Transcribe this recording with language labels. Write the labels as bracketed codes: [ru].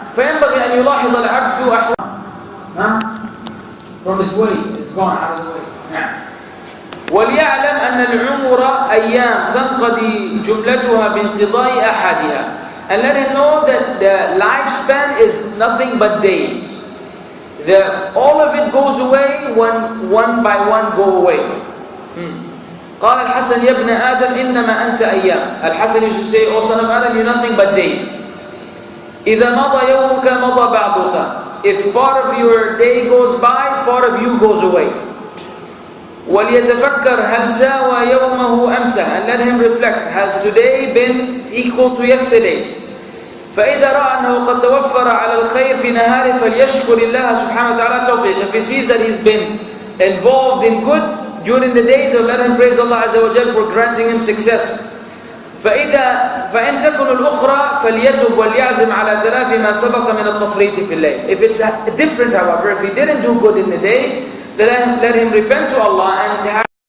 [ar] فينبغي أن يلاحظ العبد أحوال. [en] From his way, it's gone out of the way. [ar] نعم. وليعلم أن العمر أيام تنقضي جملتها بانقضاء أحدها. [en] And let him know that the lifespan is nothing but days. All of it goes away when one by one go away. [ar] قال الحسن يا ابن آدم إنما أنت أيام. [en] Al-Hasan used to say, O son of Adam, you're nothing but days. [ar] إذا مضى يومك مضى بعضك. [en] If part of your day goes by, part of you goes away. [ar] وَلْيَتَفَكَّرْ هَلْ سَاوَى يَوْمَهُ أَمْسَهُ. [en] And let him reflect, has today been equal to yesterday's? [ar] فإذا رأى أنه قد توفر على الخير في نهاره فليشكر الله سبحانه وتعالى التوفيق. [en] If he sees that he's been involved in good during the day, then let him praise Allah Azza wa Jal for granting him success. [ar] فإن تكن الأخرى فليتب وليعزم على تلافي ما سبق من التفريط في الليل. [en] If it's different, however, if he didn't do good in the day, let him repent to Allah and